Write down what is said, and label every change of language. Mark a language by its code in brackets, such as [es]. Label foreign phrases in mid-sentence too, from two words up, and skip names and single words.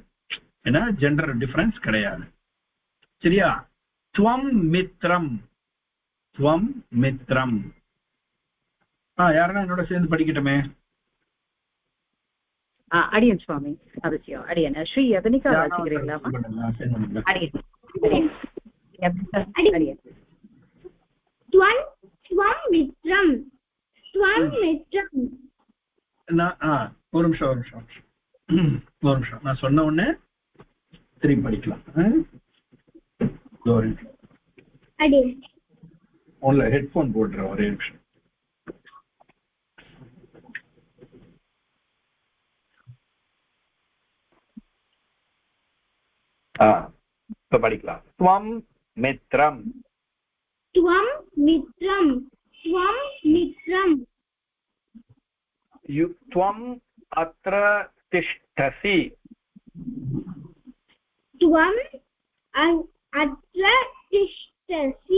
[ta] ஏன்னா [en] gender difference [ta] கிடையாது. சரியா? [sa] त्वम् मित्रम्। त्वम् मित्रम्. [ta] யாருன்னா என்னோட சேர்ந்து படிக்கட்டுமே? அடியன் சுவாமி அவசியம். அடியன் ஸ்ரீ யவனிகா வாசிக்கிறீங்களா? அடியன் [sa] त्वम् मित्रम्. त्वम् मित्रम्. [ta] ஒரு நிமிஷம் நான் சொன்ன உடனே திரும்பி படிக்கலாம். ஒன்ல ஹெட்போன் போடுறேன், ஒரே நிமிஷம். இப்ப படிக்கலாம். [sa] त्वम् मित्रम्. त्वम् मित्रम्। त्वम् मित्रम्. त्वम् अत्र तिष्ठसि. त्वम् अत्र तिष्ठसि.